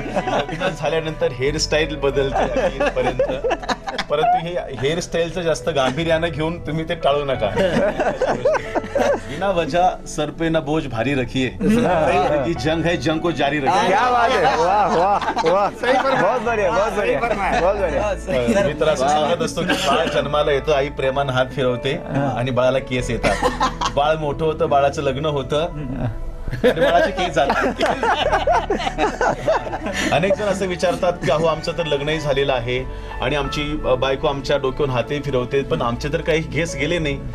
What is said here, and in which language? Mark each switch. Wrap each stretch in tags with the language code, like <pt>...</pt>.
<mr>लग्न झाल्यानंतर हेअरस्टाईल बदलते इथपर्यंत. परंतु हे हेअरस्टाईलचं जास्त गांभीर्यानं घेऊन तुम्ही ते टाळू नका.</mr> <hi>बिना वजह सर पे न बोझ भारी रखिए, की जंग है जंग को जारी रखिए. क्या बात है, वाह वाह वाह, बहुत बढ़िया, बहुत बढ़िया, बहुत बढ़िया.</hi> <mr>मी तर असं सांगत असतो की बाळ जन्माला येतं, आई प्रेमानं हात फिरवते आणि बाळाला केस येतात. बाळ मोठं होतं, बाळाचं लग्न होतं आणि बाळाचे केस जातात. अनेक जण असं विचारतात की अहो आमचं तर लग्नही झालेलं आहे आणि आमची बायको आमच्या डोक्यावरून हातही फिरवते, पण आमचे तर काही केस गेले नाही.</mr>